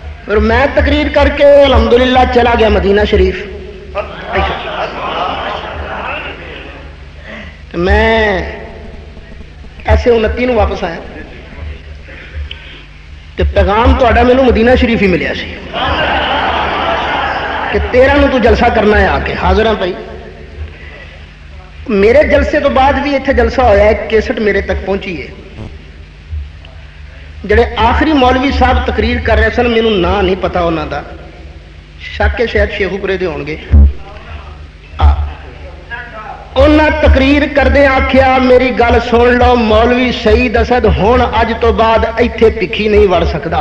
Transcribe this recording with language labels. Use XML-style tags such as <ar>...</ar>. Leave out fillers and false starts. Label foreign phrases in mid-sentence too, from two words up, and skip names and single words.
<ur>پھر میں تقریر کر کے الحمدللہ چلا گیا مدینہ شریف.</ur> <pa>میں ایسے 29 نو واپس آیا کہ پیغام تہاڈا مینوں مدینہ شریف ہی ملیا سی کہ 13 نو تو جلسہ کرنا ہے آ کے. حاضر ہاں بھائی.</pa> <ur>میرے جلسے تو بعد بھی اتنے جلسہ ہوا ہے, کیسٹ میرے تک پہنچی ہے.</ur> <pa>جڑے آخری مولوی صاحب تقریر کر رہے سن, مینوں نام نہیں پتا انہوں دا, شک ہے شاید شیخو پورے دے ہون گے. انہاں تقریر کردے آکھیا میری گل سن لو, مولوی سعید اسد ہن اج تو بعد ایتھے پکھی نہیں وڑ سکدا.</pa>